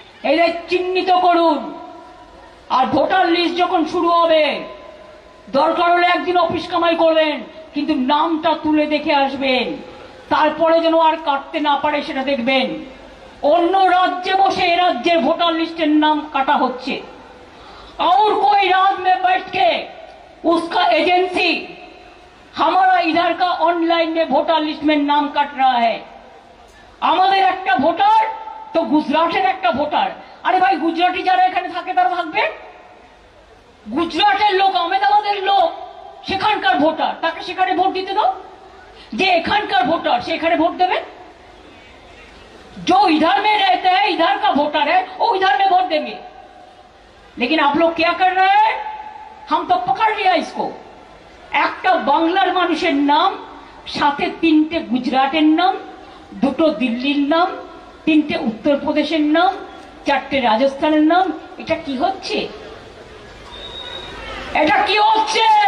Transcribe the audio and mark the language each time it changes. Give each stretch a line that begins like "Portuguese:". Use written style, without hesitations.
Bangla: এদের চিহ্নিত করুন। আর ভোটার লিস্ট যখন শুরু হবে, দরকার হলে একদিন অফিস কামাই করবেন, কিন্তু নামটা তুলে দেখে আসবেন, তারপরে যেন আর কাটতে না পারে সেটা দেখবেন। অন্য রাজ্যে বসে এ রাজ্যের ভোটার লিস্টের নাম কাটা হচ্ছে।
Hindi: और कोई राज में बैठ के उसका एजेंसी हमारा इधर का ऑनलाइन में वोटर लिस्ट में नाम काट रहा है।
Bangla: আমাদের একটা ভোটার তো গুজরাটের একটা ভোটার। আরে ভাই, গুজরাটি যারা এখানে থাকে তারা থাকবে, গুজরাটের লোক আহমেদাবাদের লোক সেখানকার ভোটার, তাকে সেখানে ভোট দিতে দাও। যে এখানকার ভোটার সে এখানে ভোট দেবে।
Hindi: जो इधर में रहते हैं, इधर का वोटर है, वो इधर में वोट देंगे। लेकिन आप लोग क्या कर रहे हैं? हम तो पकड़ लिया इसको।
Bangla: একটা বাংলার মানুষের নাম, সাথে তিনটে গুজরাটের নাম, দুটো দিল্লির নাম, তিনটে উত্তরপ্রদেশের নাম, চারটে রাজস্থানের নাম। এটা কি হচ্ছে? এটা কি হচ্ছে?